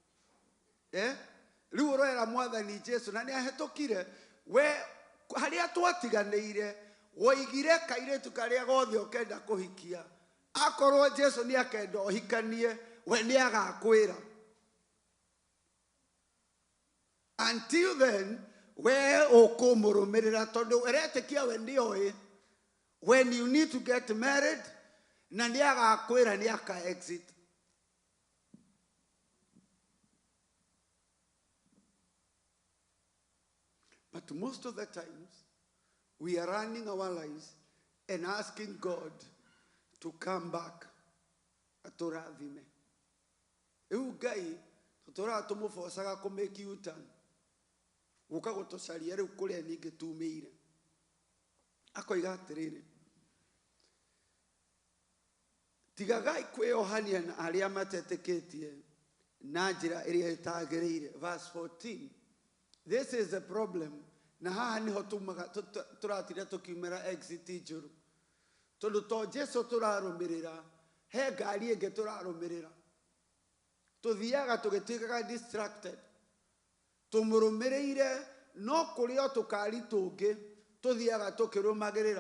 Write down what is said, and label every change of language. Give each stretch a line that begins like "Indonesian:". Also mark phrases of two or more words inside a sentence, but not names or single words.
Kikuyu: Rĩu ũroera Mwathani Jesũ na nĩ ahetũkire. We harĩa twatiganĩire woigire kairĩtu karĩa gothe ũkenda kũhikia. Akorwo Jesũ nĩ akenda ũhikanie, we nĩ agakwĩra.
English: Until then,
Kikuyu: we ũkũmũrũmĩrĩra tondũ ũretĩkia we nĩoĩ
English: when you need to get married
Kikuyu: na nĩagakwĩra nĩaka exit.
English: But most of the times, we are running our lives and asking God to come back.
Kikuyu: Atũrathime. Rĩu Ngai tũtũraga tũmũbocaga kũ-make U-turn. Gũka gũtũcaria rĩu kũrĩa ningĩ tumĩire. Akoiga atĩrĩrĩ. Tigagai kwĩohania na arĩa matetĩkĩtie na njĩra ĩrĩa ĩtagĩrĩire.
English: Verse 14. This is the problem.
Kikuyu: Na haha niho tũratira tũkiumĩra exit njũru. Tondũ to Jesu tũrarũmĩrĩra, he ngari ĩngĩ tũrarũmĩrĩra. Tũthiaga tũgĩtuĩkaga distracted. Tũmũrũmĩrĩire no kũrĩ o tũkari tũngĩ tũthiaga tũkĩrũmagĩrĩra.